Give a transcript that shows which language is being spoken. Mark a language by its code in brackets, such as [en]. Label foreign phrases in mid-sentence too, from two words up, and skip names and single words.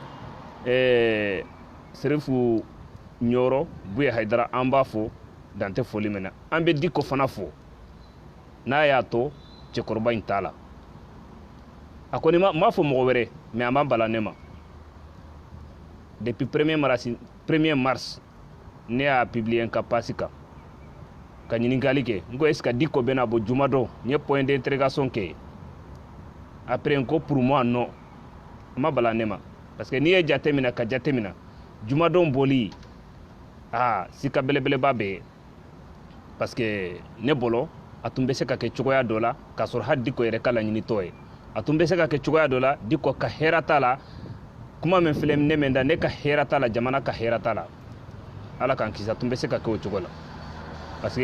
[bm] Serifu Ɲɔrɔ Buye Hayidara an b'a fɔ dan tɛ foli mɛn na an bɛ Diko fana fɔ n'a y'a to cɛkɔrɔba in t'a la a kɔni m'a fɔ mɔgɔ wɛrɛ mais a ma bala ne ma [fr] depuis 1er mars [bm] ne y'a publié n ka page kan ka ɲininkali kɛ n ko [fr] est ce que [bm] Diko bɛna bɔ juma dɔn n ye [fr] point d'interrogation [bm] kɛ après n ko [fr] pour moi non [bm] a ma bala ne ma [fr] parce que [bm] n'i ye jate minɛ ka jate minɛ jumadon boli sika belebeleba bɛ [fr] parce que [bm] ne bolo a tun bɛ se ka kɛ cogoya dɔ la k'a sɔrɔ hali Diko yɛrɛ ka laɲinitɔ ye a tun bɛ se ka kɛ cogoya dɔ la Diko ka hɛrɛ t'a la kuma min filɛ ne mɛn da ne ka hɛrɛ t'a la jamana ka hɛrɛ t'a la Ala k'an kisi a tun bɛ se ka kɛ o cogo la [fr] parce que